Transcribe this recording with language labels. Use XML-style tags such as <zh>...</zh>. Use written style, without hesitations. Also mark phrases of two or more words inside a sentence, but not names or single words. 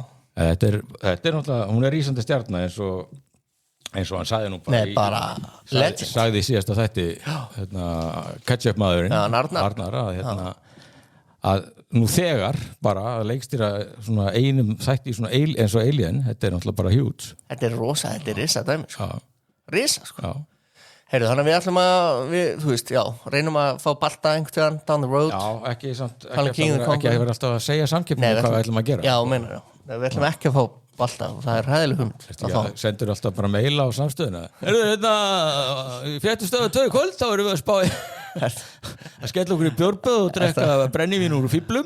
<is>Þetta er náttúrulega, hún er rísandi stjarna eins og hann sagði nú bara sagði í síðasta þætti ketchup maðurinn Arnar að nú þegar bara að leikstýra svona einum þætti svona eins og Alien, þetta er náttúrulega bara huge. Þetta er rosa, þetta er risa dæmi sko. Risa sko. Heyrðu, þannig að við ætlum að reynum að fá balta einhvern</is> <en>down the road.</en> <is>Já, ekki að vera alltaf að segja samkeppni hvað við ætlum að gera. Já, meinar já. Við ætlum ekki að fá balta og það er hæðileg hugmynd. Sendur alltaf bara meila á samstöðuna. Í fréttastöðu 2 kvöld þá erum við að spá að skella okkur í bjórböð og drekka brennivín úr fíblum.</is>